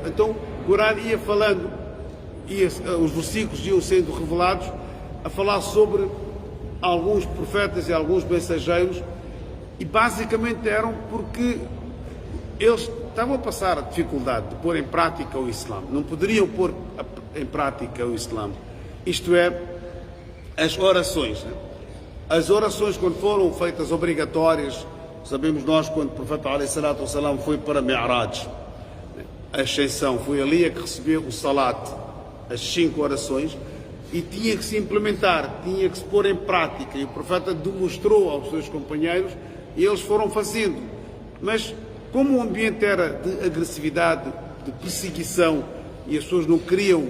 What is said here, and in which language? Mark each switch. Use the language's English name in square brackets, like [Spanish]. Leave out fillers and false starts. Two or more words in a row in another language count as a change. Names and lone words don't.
[Portuguese] Então, o Corão ia falando, os versículos iam sendo revelados a falar sobre alguns profetas e alguns mensageiros, e basicamente eram porque eles estavam a passar a dificuldade de pôr em prática o Islã. Não poderiam pôr em prática o Islã. Isto é, as orações. As orações, quando foram feitas obrigatórias, sabemos nós, quando o profeta [Arabic] عليه الصلاة والسلام [Portuguese] foi para Mi'raj, a ascensão, foi ali a que recebeu o salat, as 5 orações, e tinha que se implementar, tinha que se pôr em prática, e o profeta demonstrou aos seus companheiros, e eles foram fazendo. Mas como o ambiente era de agressividade, de perseguição, e as pessoas não queriam